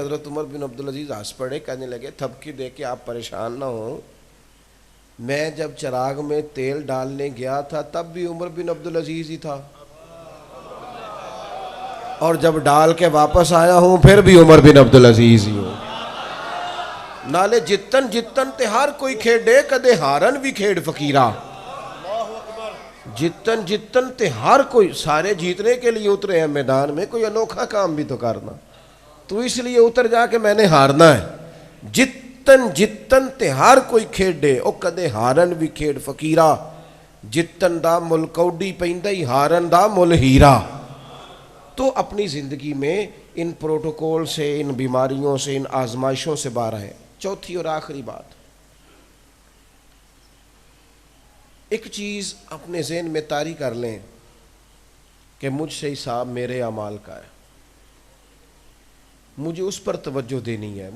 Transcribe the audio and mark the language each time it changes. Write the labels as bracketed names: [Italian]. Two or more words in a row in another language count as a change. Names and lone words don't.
[Urdu] حضرت عمر بن عبدالعزیز ہنس پڑے, کہنے لگے تھپکی دے کے آپ پریشان نہ ہوں, میں جب چراغ میں تیل ڈالنے گیا تھا تب بھی عمر بن عبدالعزیز ہی تھا, اور جب ڈال کے واپس آیا ہوں پھر بھی عمر بن عبدالعزیز ہی ہوں. [Punjabi] نالے جتن تے ہر کوئی کھیڈے, کدے ہارن بھی کھیڈ فقیرہ. جتن تے ہر کوئی, [Urdu] سارے جیتنے کے لیے اترے ہیں میدان میں, کوئی انوکھا کام بھی تو کرنا. تو اس لیے اتر جا کے میں نے ہارنا ہے. [Punjabi] جتن تے ہر کوئی کھیڈے, او کدے ہارن بھی کھیڈ فقیرہ. جتن دا مل کوڈی پیندی, ہارن دا مل ہیرا. [Urdu] تو اپنی زندگی میں ان پروٹوکول سے, ان بیماریوں سے, ان آزمائشوں سے باہر ہے. چوتھی اور آخری بات, ایک چیز اپنے ذہن میں طاری کر لیں کہ مجھ سے حساب میرے اعمال کا ہے, مجھے اس پر توجہ دینی ہے.